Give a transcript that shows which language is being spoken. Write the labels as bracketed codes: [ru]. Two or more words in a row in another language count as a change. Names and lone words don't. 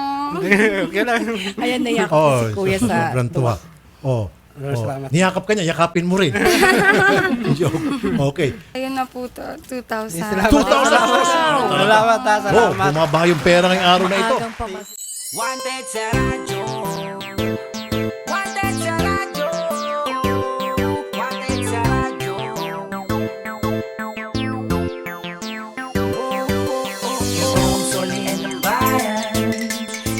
[tl] Okay lang. Ayan na yakap si Kuya sa... sobrang tuwa. Salamat. Niyakap ka niya, yakapin mo rin. Joke. Okay. Ayun na po, 2,000. 2,000! Salamat. Bumaba yung pera ngayong araw na ito. Wanted sa radyo. Wanted sa radyo. Wanted sa radyo. Itong solihin ng bayan.